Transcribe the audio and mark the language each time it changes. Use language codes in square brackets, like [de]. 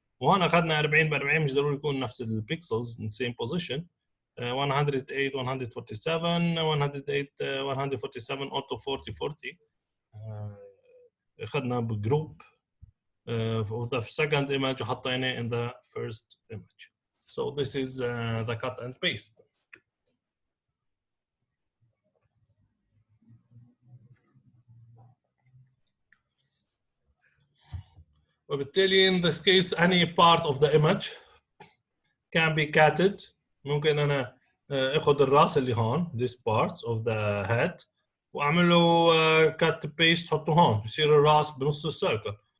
[ar] وهون أخذنا 40 ب 40 مش ضروري يكون نفس البيكسلز من [en] same position. 108 147 108 147 auto 40 [ar] اخذنا بجروب [en] of the second image [ar] وحطينا [en] in the first image. So this is the cut and paste. وبالتالي in this case any part of the image can be cutted. [ar] ممكن أنا أخذ الرأس اللي هون [en] this part of the head [ar] وأعمل له cut paste حطه هون بصير الرأس بنص السيركل.